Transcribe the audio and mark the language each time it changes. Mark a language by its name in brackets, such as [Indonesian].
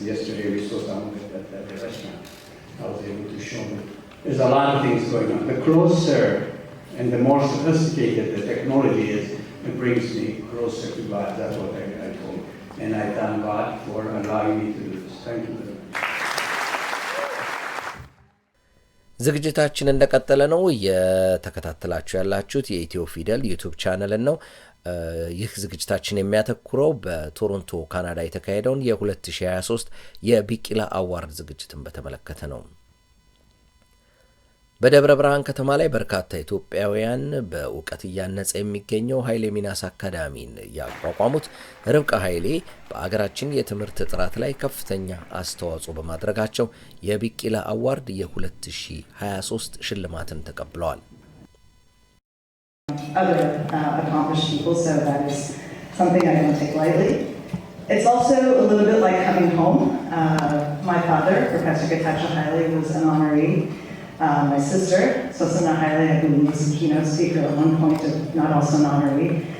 [English] Yesterday we saw some of it at the restaurant. I was able to show them. There's a lot of things going on. The closer and the more sophisticated the technology is, it brings me closer to God. That's what I told. And I thank God for allowing me to do this. Thank you very much. [Amharic] ዝግጅታችን እንደቀጠለ ነው። የተከታተላችሁ ያላችሁት የኢትዮ ፊደል ዩቲዩብ ቻናልን ነው። ይህ ዝግጅታችን የሚያተኩረው በቶሮንቶ ካናዳ የተካሄደውን የ2023 የቢቂላ አዋርድ ዝግጅትን በተመለከተ ነው። በደብረ ብርሃን ከተማ ላይ በርካታ ኢትዮጵያውያን በእውቀት እያነጸ የሚገኘው ኃይሌ ሚናስ አካዳሚን ያቋቋሙት ርብቃ ኃይሌ በአገራችን የትምህርት ጥራት ላይ ከፍተኛ አስተዋጽኦ በማድረጋቸው የቢቂላ አዋርድ የ2023 ሽልማትን ተቀብለዋል። [English] Other accomplished people, so that is something I don't take lightly. It's also a little bit like coming home. My father, Professor Getachew Haile, was an honoree. My sister, Sosana Haile, I believe, was a keynote speaker at one point, not also an honoree.